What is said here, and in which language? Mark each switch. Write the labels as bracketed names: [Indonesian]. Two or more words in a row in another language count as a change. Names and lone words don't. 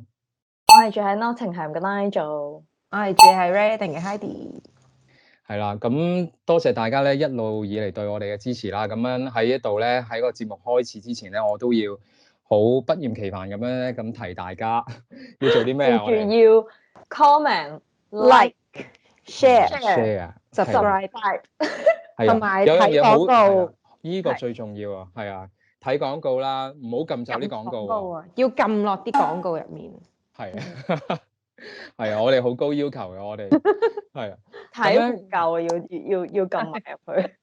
[Cantonese] 我係住喺 Nottingham 嘅 Nigel，我係住喺 Reading 嘅 Heidi。係啦，咁多謝大家咧一路以嚟對我哋嘅支持啦。咁樣喺呢度咧，喺個節目開始之前咧，我都要好不厭其煩咁樣咧咁提大家要做啲咩啊？我哋要 comment、 [English] like、share、 subscribe， [Cantonese] 同埋有樣睇嘢好廣告，呢個最重要啊，係啊，睇廣告啦，唔好撳走啲廣告喎，啊，要撳落啲廣告入面。係啊，係啊，我哋好高要求嘅，我哋係啊，睇唔夠啊，要撳埋入去。